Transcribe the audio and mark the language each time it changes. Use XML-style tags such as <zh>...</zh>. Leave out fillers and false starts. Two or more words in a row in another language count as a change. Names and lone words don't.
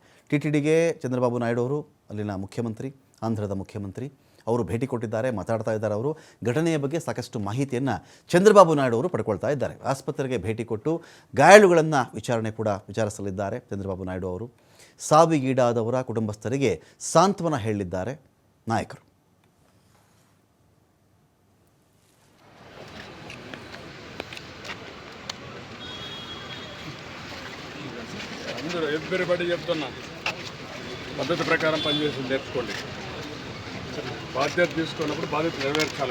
<kn>ಟಿಟಿಡಿಗೆ ಚಂದ್ರಬಾಬು ನಾಯ್ಡು ಅವರು, ಅಲ್ಲಿನ ಮುಖ್ಯಮಂತ್ರಿ, ಆಂಧ್ರದ ಮುಖ್ಯಮಂತ್ರಿ ಅವರು ಭೇಟಿ ಕೊಟ್ಟಿದ್ದಾರೆ, ಮಾತಾಡ್ತಾ ಇದ್ದಾರೆ. ಅವರು ಘಟನೆಯ ಬಗ್ಗೆ ಸಾಕಷ್ಟು ಮಾಹಿತಿಯನ್ನು ಚಂದ್ರಬಾಬು ನಾಯ್ಡು ಅವರು ಪಡ್ಕೊಳ್ತಾ ಇದ್ದಾರೆ. ಆಸ್ಪತ್ರೆಗೆ ಭೇಟಿ ಕೊಟ್ಟು ಗಾಯಾಳುಗಳನ್ನು ವಿಚಾರಿಸಲಿದ್ದಾರೆ ಚಂದ್ರಬಾಬು ನಾಯ್ಡು ಅವರು. ಸಾವಿಗೀಡಾದವರ ಕುಟುಂಬಸ್ಥರಿಗೆ ಸಾಂತ್ವನ ಹೇಳಿದ್ದಾರೆ ನಾಯಕರು.</kn> <te>అందరూ ఎవ్రీబడి చెప్తున్నా పద్ధతి ప్రకారం పనిచేసి నేర్చుకోండి. బాధ్యత తీసుకున్నప్పుడు బాధ్యత నెరవేర్చాలి.</te>